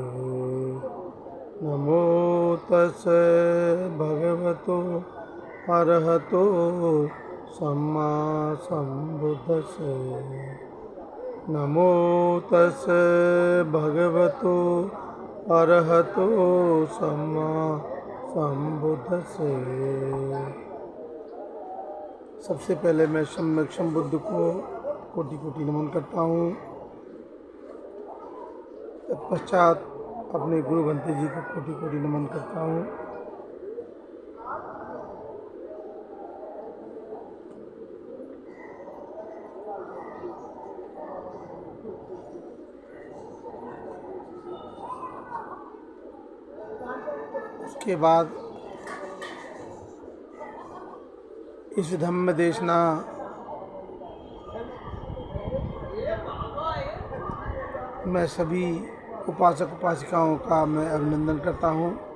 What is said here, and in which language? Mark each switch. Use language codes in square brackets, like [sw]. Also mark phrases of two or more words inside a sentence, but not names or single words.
[pi] नमो तस्से भगवतो अरहतो सम्मा सम्बुद्धस्से। नमो तस्से भगवतो अरहतो सम्मा सम्बुद्धस्से। [hi] सबसे पहले मैं सम्यक संबुद्ध को कोटि कोटि नमन करता हूँ। तत्पश्चात अपने गुरु भंते जी को कोटि कोटि नमन करता हूँ। उसके बाद इस धम्म देशना मैं सभी उपासक उपासिकाओं का मैं अभिनंदन करता हूँ।